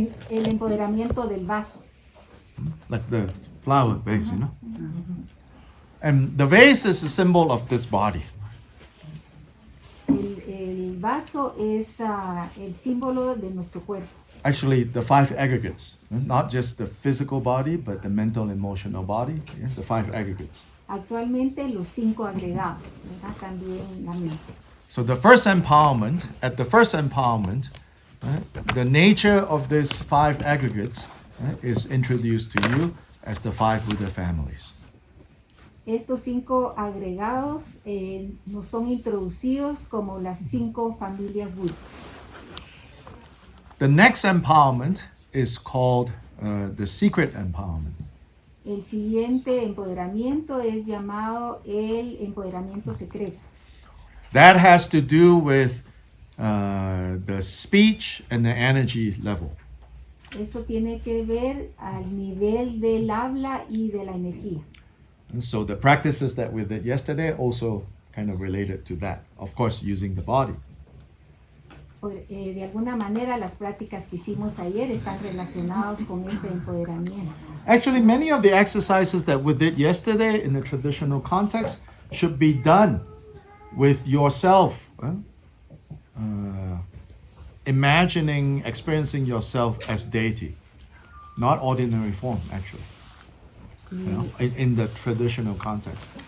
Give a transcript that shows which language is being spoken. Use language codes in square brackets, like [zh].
[es] El empoderamiento del vaso. [en] Like the flower vase, And the vase is a symbol of this body. [es] El vaso es el símbolo de nuestro cuerpo. [en] Actually, the 5 aggregates, not just the physical body, but the mental, emotional body, the 5 aggregates. [es] Actualmente los 5 agregados, ¿verdad? También la mente. [en] So the first empowerment, at the first empowerment, the nature of these 5 aggregates is introduced to you as the 5 Buddha families. [es] Estos 5 agregados nos son introducidos como las 5 familias Buda. [en] The next empowerment is called the secret empowerment. [es] El siguiente empoderamiento es llamado el empoderamiento secreto. [en] That has to do with the speech and the energy level. [es] Eso tiene que ver al nivel del habla y de la energía. [en] And so the practices that we did yesterday also kind of related to that. Of course, using the body. [es] De alguna manera las prácticas que hicimos ayer están relacionadas con este empoderamiento. [en] Actually, many of the exercises that we did yesterday in the traditional context should be done with yourself, imagining, experiencing yourself as deity, not ordinary form, actually, in the traditional context.